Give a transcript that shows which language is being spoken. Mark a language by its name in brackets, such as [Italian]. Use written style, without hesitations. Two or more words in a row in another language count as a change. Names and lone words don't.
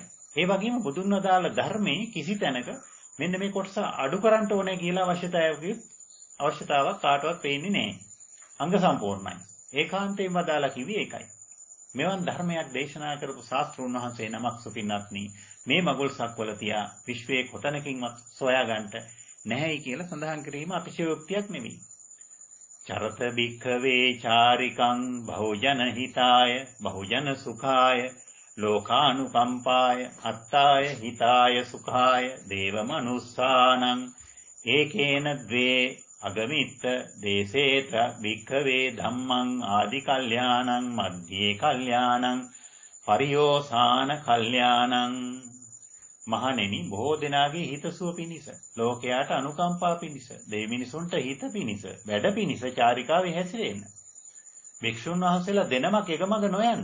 [Sinhala] ඒ වගේම බුදුන් වදාළ ධර්මයේ කිසි තැනක මෙන්න මේ කොටස අඩු කරන්න ඕනේ කියලා අවශ්‍යතාවක් කාටවත් පේන්නේ නැහැ. අංග සම්පූර්ණයි. ඒකාන්තයෙන් වදාලා කිව්වේ ඒකයි. මෙවන් ධර්මයක් දේශනා කරපු ශාස්ත්‍රඥ වහන්සේ නමක් සුපින්නත්නි මේ මගුල් සක්වල තියා විශ්වයේ කොතනකින්වත් සොයාගන්න නැහැයි කියලා සඳහන් කිරීම අතිශයෝක්තියක් නෙවෙයි. [Pali] චරත භික්ඛවේ චාරිකං බහුජන හිතාය බහුජන සුඛාය ලෝකානුකම්පාය අත්තාය හිතාය සුඛාය දේව මනුස්සානං ඒකේන ද්වේ අගමිත්ත දේසේත භික්ඛවේ ධම්මං ආදි කල්යාණං මධ්‍යේ කල්යාණං පරියෝසాన කල්යාණං. [Sinhala] මහණෙනි බොහෝ දෙනාගේ හිතසුව පිණිස ලෝකයාට අනුකම්පා පිණිස දෙවිමිනිසුන්ට හිත පිණිස වැඩ පිණිස චාරිකාවේ හැසිරෙන්න. භික්ෂුන් වහන්සේලා දෙනමක් එකමඟ නොයන්න.